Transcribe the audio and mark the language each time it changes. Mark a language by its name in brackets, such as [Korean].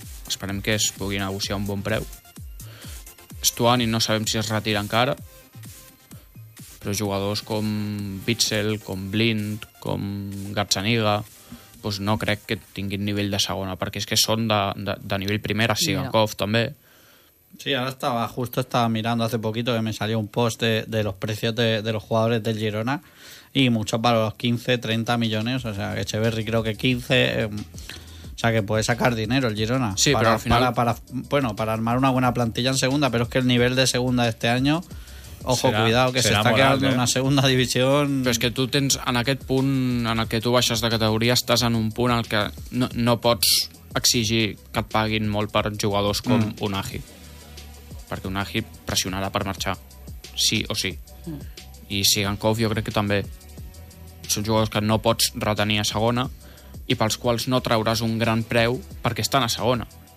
[Catalan] Esperem que es pugui negociar un bon preu. Stuani, no sabem si es retira encara. Però jugadors com Witsel, com Blind, com Garzaniga, doncs no crec que tinguin nivell de segona, perquè és que són de nivell primera, Sigankov també. [Spanish] Sí, ara [Catalan] estava [Spanish] mirando hace poquito que me salió un post de los precios de los jugadores del Girona y muchos para los 15, 30 millones, o sea, que Echeverri creo que 15, o sea, que puede sacar dinero el Girona. Sí, para, pero al final... Para armar una buena plantilla en segunda, pero es que el nivel de segunda de este año... Ojo, [Catalan] serà, [Spanish] cuidado, que se está quedando una segunda división... [Catalan] Però és que tu tens, en aquest punt en el que tu baixes de categoria, estàs en un punt en el que no pots exigir que et paguin molt per jugadors com un Agi. Perquè un Agi pressionarà per marxar, sí o sí. I Sigankov jo crec que també són jugadors que no pots retenir a segona i pels quals no trauràs un gran preu perquè estan a segona.